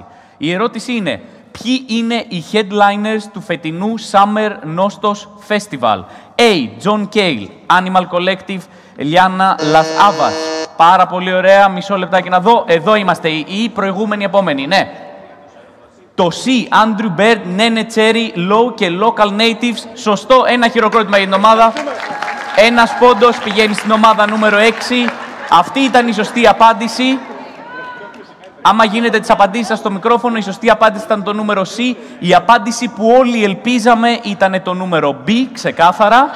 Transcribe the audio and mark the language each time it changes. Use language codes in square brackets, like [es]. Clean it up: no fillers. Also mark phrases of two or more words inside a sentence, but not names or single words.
[el] Η ερώτηση είναι, ποιοι είναι οι headliners του φετινού Summer Nostos Festival. A. John Cale, Animal Collective, Liana Las Avas. Πάρα πολύ ωραία, μισό λεπτάκι να δω. Εδώ είμαστε, οι προηγούμενοι επόμενοι, ναι. Το C, Andrew Bird, Nene Cherry, Low και Local Natives. Σωστό, ένα χειροκρότημα για την ομάδα. Ένας πόντος πηγαίνει στην ομάδα νούμερο 6. Αυτή ήταν η σωστή απάντηση. Άμα γίνετε τις απαντήσεις σας στο μικρόφωνο, η σωστή απάντηση ήταν το νούμερο C. Η απάντηση που όλοι ελπίζαμε ήταν το νούμερο B, ξεκάθαρα.